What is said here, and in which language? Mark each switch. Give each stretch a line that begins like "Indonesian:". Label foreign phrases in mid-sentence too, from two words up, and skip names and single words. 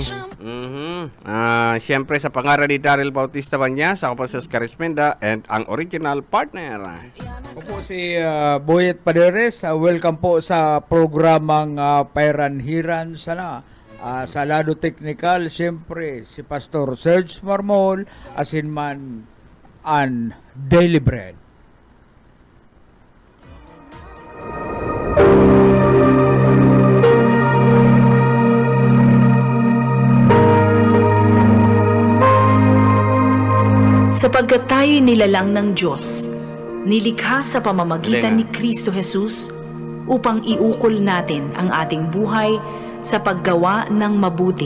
Filipino: Siyempre sa pangalan ni Daryl Bautista Banyas, ako po si Oscar Esmenda and ang
English: original partner.
Filipino: Ako po si Boyet Paderes. Welcome po sa programang Pairanhiran sana. Sa lado teknikal, siyempre si Pastor Serge Marmol, asinman an Daily Bread. Sapagkat tayo'y nilalang ng Diyos, nilikha sa pamamagitan ni Kristo Jesus upang iukol natin ang ating buhay sa paggawa ng mabuti.